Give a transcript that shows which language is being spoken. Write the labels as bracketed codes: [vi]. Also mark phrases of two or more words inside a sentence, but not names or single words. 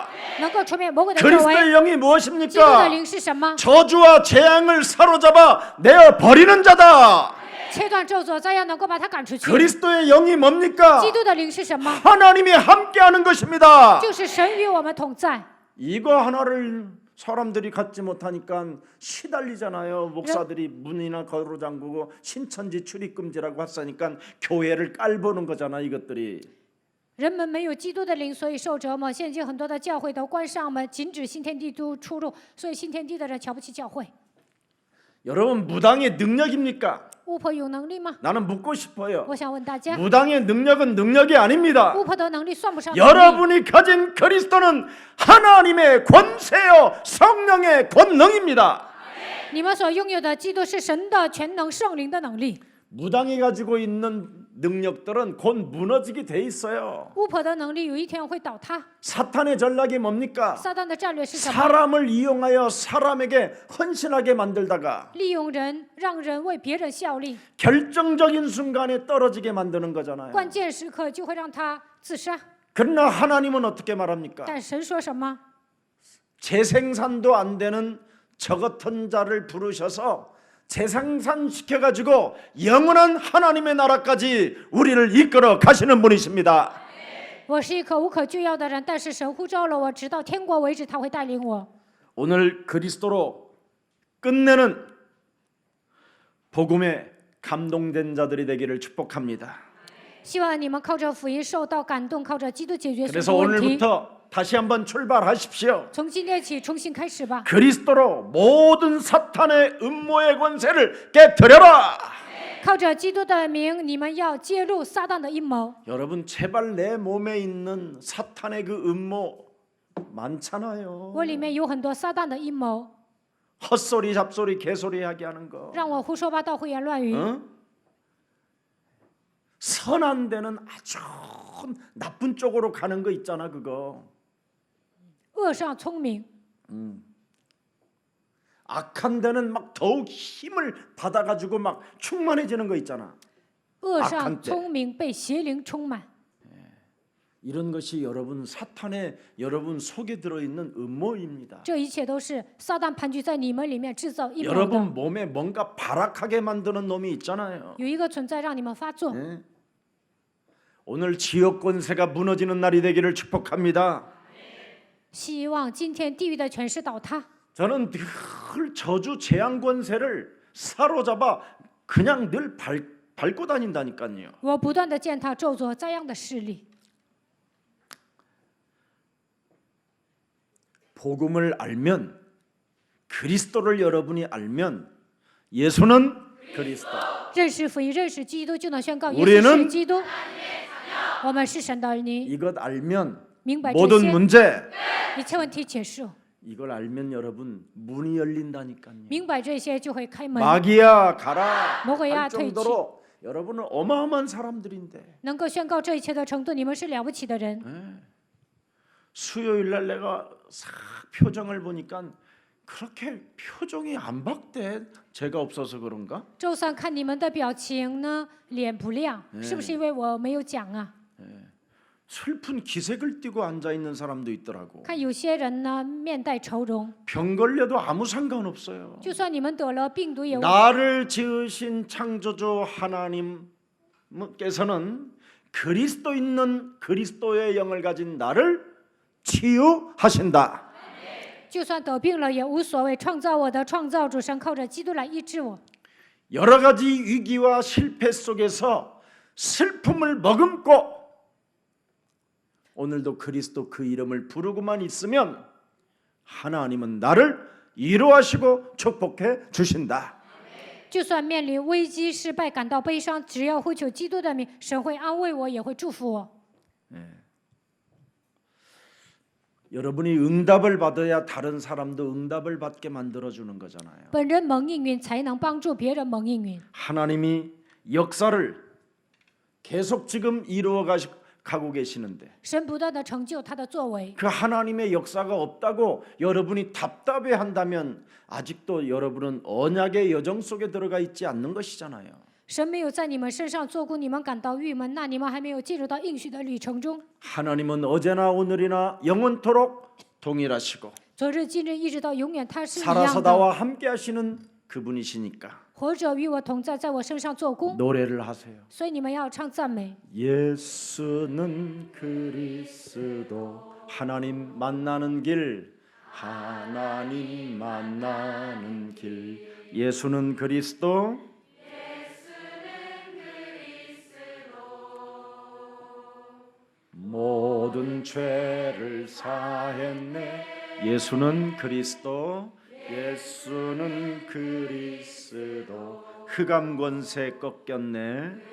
[zh] 能够除灭魔鬼的作 [ko] 그리스도의 [zh] 为。 [ko] 영이 [zh] 基督的 [ko] 무엇입니까? [zh] 灵是什么？ [ko] 저주와 재앙을 사로잡아 내어 버리는 자다. [zh] 切断咒诅，再要能够把他赶出去。 [ko] 그리스도의 영이 뭡니까? [zh] 基督的灵是什么？ [ko] 하나님이 함께하는 것입니다. [zh] 就是神与我们同在。 [ko] 이거 하나를 사람들이 갖지 못하니까 시달리잖아요. 목사들이 문이나 거로 잠그고 신천지 출입금지라고 했으니까 교회를 깔보는 거잖아. 이것들이. [zh] 人们没有基督的灵，所以受折磨。现今很多的教会都关上门，禁止新天地都出入，所以新天地的人瞧不起教会。 [ko] 여러분 무당의 능력입니까? [zh] 巫婆有能力吗？ [ko] 나는 묻고 싶어요. [zh] 我想问大家， [ko] 무당의 능력은 능력이 아닙니다. [zh] 巫婆的能力算不上能力。 [ko] 여러분이 가진 그리스도는 하나님의 권세요 성령의 권능입니다. [zh] 你们所拥有的基督是神的全能圣灵的能力。 [ko] 무당이 가지고 있는 능력들은 곧 무너지게 돼 있어요. [zh] 巫婆的能力有一天会倒塌。 [ko] 사탄의 전략이 뭡니까? [zh] 撒旦的战略是什么？ [ko] 사람을 이용하여 사람에게 헌신하게 만들다가 [zh] 利用人，让人为别人效力， [ko] 결정적인 순간에 떨어지게 만드는 거잖아요. [zh] 关键时刻就会让他自杀。 [ko] 그러나 하나님은 어떻게 말합니까? [zh] 但神说什么？ [ko] 재생산도 안 되는 저 같은 자를 부르셔서 재생산시켜가지고 영원한 하나님의 나라까지 우리를 이끌어 가시는 분이십니다. [zh] 我是一可无可救药的人，但是神呼召了我，直到天国为止，他会带领我。 [ko] 오늘 그리스도로 끝내는 복음에 감동된 자들이 되기를 축복합니다. [zh] 希望你们靠着福音受到感动，靠着基督解决所 [ko] 그래서 [zh] 有问题。 [ko] 오늘부터 다시 한번 출발하십시오. [zh] 从今天起重新开始吧， [ko] 그리스도로 모든 사탄의 음모의 권세를 깨뜨려라. [zh] 靠着基督的名，你们要揭露撒旦的阴谋。 [ko] 여러분 제발 내 몸에 있는 사탄의 그 음모 많잖아요. [zh] 我里面有很多撒旦的阴谋， [ko] 헛소리 잡소리 개소리 하게 하는 거. [zh] 让我胡说八道、胡言乱语。 [ko] 응? 선한 데는 아주 나쁜 쪽으로 가는 거 있잖아 그거. [zh] 恶上聪明， [ko] 악한 데는 막 더욱 힘을 받아가지고 막 충만해지는 거 있잖아. [zh] 恶上 [ko] 악한 때 [zh] 聪明被邪灵充满。 [ko] 이런 것이 여러분 사탄의 여러분 속에 들어있는 음모입니다. [zh] 这一切都是撒旦盘踞在你们里面制造阴谋的。 [ko] 여러분 몸에 뭔가 발악하게 만드는 놈이 있잖아요. [zh] 有一个存在让你们发作。 [ko] 예? 오늘 지역 권세가 무너지는 날이 되기를 축복합니다. [zh] 希望今天地狱的权势倒塌。 [ko] 저는 늘 저주 재앙 권세를 사로잡아 그냥 늘 밟고 다닌다니까요. [zh] 我不断的践踏咒诅灾殃的势力。 [ko] 복음을 알면 그리스도를 여러분이 알면 예수는 그리스도. [zh] 认识福音，认识基督，就能宣告耶 [ko] 우리는 [zh] 稣是基督。我们是神的儿女， [ko] 이것 알면 [zh] 明白这 [ko] 모든 [zh] 些， [ko] 문제 [zh] 一切问题结束。 [ko] 이걸 알면 여러분 문이 열린다니까요. [zh] 明白这些就会开门， [ko] 마귀야 가라 뭐야, 할 정도로 여러분은 어마어마한 사람들인데 [zh] 能够宣告这一切的程度，你们是了不起的人。 [ko] 수요일 날 내가 싹 표정을 보니까 그렇게 표정이 안 밝대. 제가 없어서 그런가? [zh] 周三看你们的表情呢，脸不亮，是不是因为我没有讲啊？ [ko] 슬픈 기색을 띠고 앉아 있는 사람도 있더라고. [zh] 看有些人呢，面带愁容， [ko] 병 걸려도 아무 상관없어요. [zh] 就算你们得了病毒也无 [ko] 나를 지으신 창조주 하나님께서는 그리스도 있는 그리스도의 영을 가진 나를 치유하신다. [zh] 就算得病了也无所谓，创造我的创造主神靠着基督来医治我。 [ko] 여러 가지 위기와 실패 속에서 슬픔을 머금고 오늘도 그리스도 그 이름을 부르고만 있으면 하나님은 나를 위로하시고 축복해 주신다. [zh] 就算面临危机失败，感到悲伤，只要呼求基督的名，神会安慰我，也会祝福我。 [ko] 여러분이 응답을 받아야 다른 사람도 응답을 받게 만들어 주는 거잖아요. [zh] 本人蒙应允，才能帮助别人蒙应允。 [ko] 하나님이 역사를 계속 지금 이루어 가고 계시는데 [zh] 神不断的成就他的作为， [ko] 그 하나님의 역사가 없다고 여러분이 답답해 한다면 아직도 여러분은 언약의 여정 속에 들어가 있지 않는 것이잖아요. [zh] 神没有在你们身上做工，你们感到郁闷，那你们还没有进入到应许的旅程中。 [ko] 하나님은 어제나 오늘이나 영원토록 동일하시고 [zh] 昨日、今日，一直到永远，他是一 [ko] 살아서 [zh] 样的。 [ko] 나와 함께 하시는 그분이시니까 [zh] 活着与我同在，在我身上做工， [ko] 노래를 하세요. [zh] 所以你们要唱赞美。 [ko] 예수는 그리스도 하나님 만나는 길 하나님 만나는 길 예수는 그리스도 모든 죄를 사했네 예수는 그리스도 예수는 그리스도 흑암 권세 꺾였네